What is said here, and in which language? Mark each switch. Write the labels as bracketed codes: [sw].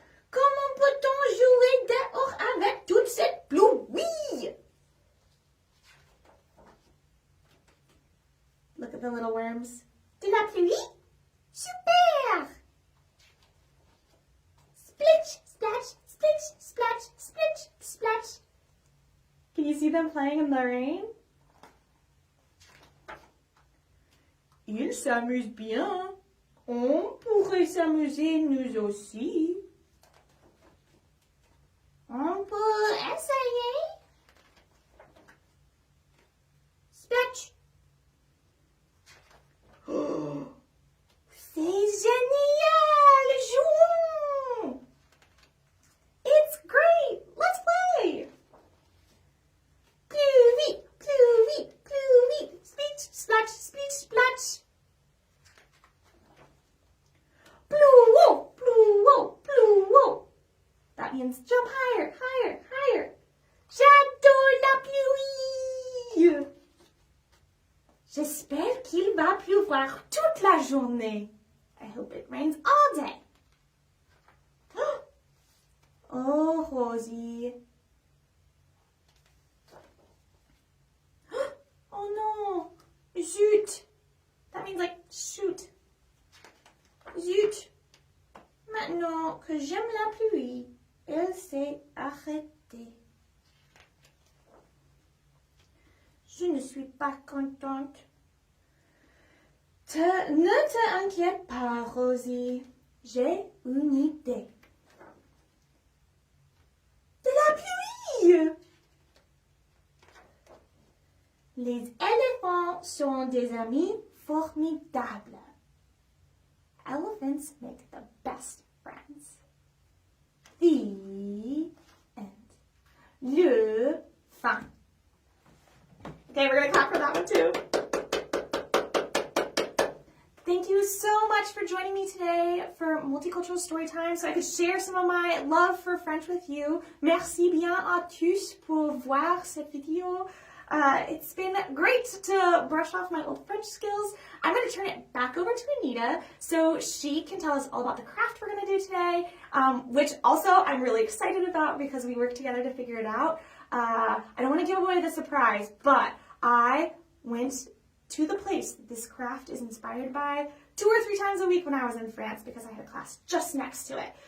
[fr] Comment peut-on jouer dehors avec toute cette pluie? [en] Look at the little worms. [fr] De la pluie? Super! Splitch, splash, splitch, splash, splitch, splash. [en] Can you see them playing in the rain? [fr] Ils s'amusent bien. On pourrait s'amuser nous aussi. On peut essayer. Splash. Oh, c'est génial! Jouons! [en] It's great! Let's play! Pluie, pluie, pluie. Splash, splash, splash, splash. [fr] Pluie, pluie, pluie. [en] That means jump higher, higher, higher. [fr] J'adore la pluie. J'espère qu'il va pleuvoir toute la journée. [en] I hope it rains all day. Oh, Rosie. Oh no. Zut. That means like shoot. Zut. [fr] Maintenant que j'aime la pluie, elle s'est arrêtée. Je ne suis pas contente. Ne te inquiète pas, Rosie. J'ai une idée. De la pluie! Les éléphants sont des amis formidables. [en] Elephants make the best friends. The end. [fr] Le fin. [en] Okay, we're gonna clap for that one too. Thank you so much for joining me today for Multicultural Storytime so I could share some of my love for French with you. [fr] Merci bien à tous pour voir cette vidéo. [en] It's been great to brush off my old French skills. I'm going to turn it back over to Anita so she can tell us all about the craft we're going to do today, which also I'm really excited about because we worked together to figure it out. I don't want to give away the surprise, but I went to the place that this craft is inspired by 2 or 3 times a week when I was in France because I had a class just next to it.